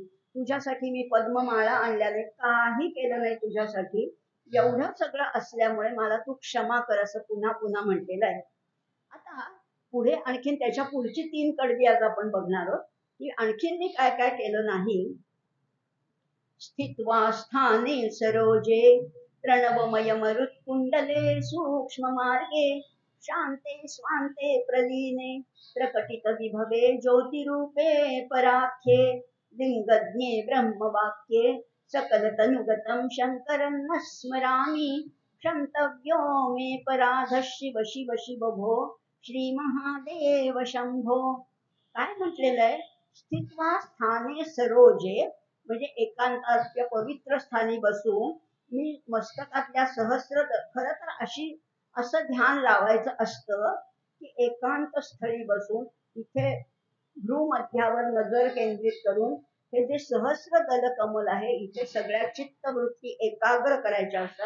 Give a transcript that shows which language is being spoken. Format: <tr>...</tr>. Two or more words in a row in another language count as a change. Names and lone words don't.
<mr>तुझ्यासाठी मी पद्ममाळा आणल्या नाही, काही केलं नाही तुझ्यासाठी. एवढं सगळं असल्यामुळे मला तू क्षमा कर, असं पुन्हा पुन्हा म्हटलेलं आहे. आता पुढे आणखीन त्याच्या पुढची 3 कडवी आज आपण बघणार आहोत, की आणखीन मी काय काय केलं नाही.</mr> <sa>स्थित्वा स्थाने सरोजे प्रणवमय मरुत्कुंडले सूक्ष्म मार्गे शांते स्वांते प्रलीने प्रकटित विभवे ज्योतिरूपे पराख्ये लिंगज्ञे ब्रह्मवाक्ये सकल तनुगतं शंकरन्न स्मरामि क्षन्तव्यो मे पराध शिव शिव शिव भो श्री महादेव शंभो.</sa> <mr>काय म्हटलेलं आहे?</mr> <sa>स्थित्वा स्थाने सरोजे</sa> <mr>म्हणजे एकांताच्या पवित्र स्थानी बसून मी मस्तकातल्या सहस्र, खरं तर असं ध्यान लावायचं असतं की एकांत स्थळी बसून इथे भ्रूमध्यावर नजर केंद्रित करून हे जे सहस्र दल कमल आहे इथे सगळ्या चित्तवृत्ती एकाग्र करायच्या असतात.</mr>